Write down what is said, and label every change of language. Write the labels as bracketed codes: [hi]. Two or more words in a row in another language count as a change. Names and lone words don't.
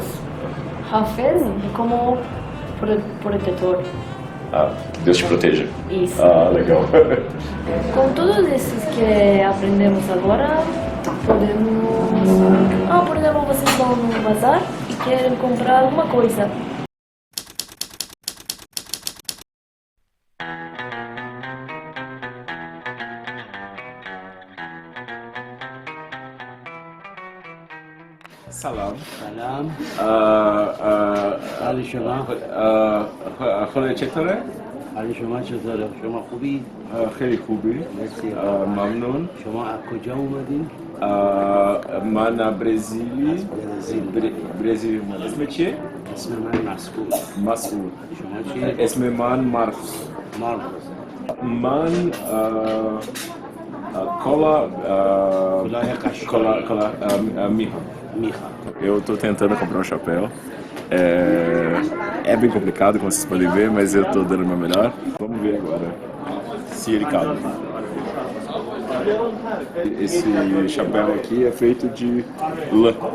[pt] Hafez é como protetor. Ah, Deus te proteja. Isso. Ah, legal. Com todos esses que aprendemos agora, podemos... por exemplo, vocês vão no bazar e querem comprar alguma coisa. Salam. [fa] سلام حال شما خودت چطوره؟ حال شما چطوره؟ شما خوبی؟ خیلی خوبی. مرسی ممنون. شما از کجا اومدین؟ من برزیلی. برزیلی. اسم چیه؟ اسم من مسعود. مسعود. شما چیه؟ اسم من مارکوس. مارکوس. من cola mirra. میخوام [pt] Eu tô tentando comprar um chapéu. É bem complicado, como vocês podem ver, mas eu tô dando o meu melhor. Vamos ver agora se ele cabe. Esse chapéu aqui é feito de lã.